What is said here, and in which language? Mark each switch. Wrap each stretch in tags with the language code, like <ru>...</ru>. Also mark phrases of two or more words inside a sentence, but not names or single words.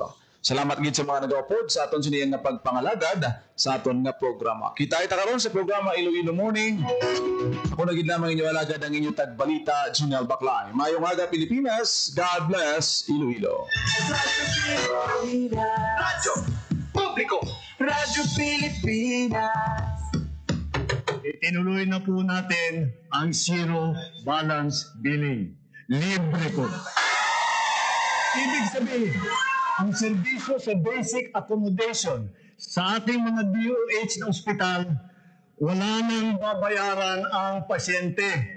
<hil>Salamat gid sa mga nag-upload sa aton siniyang nga pagpangalagad sa aton nga programa. Kita karon sa programa Iloilo Morning. Ako na gid lamang inyo alagad ang inyong tagbalita, Junel Baclay. Mayong aga Pilipinas,</hil> <en>God bless</en> <hil>Iloilo. Radyo Publiko. Radyo Pilipinas.</hil> <tl>Itinuloy na po natin ang</tl> <en>zero balance billing.</en> <tl>Libre po. Ibig sabihin, ang serbisyo sa</tl> <en>basic accommodation</en> <tl>sa ating mga DOH na ospital, wala nang babayaran ang pasyente.</tl>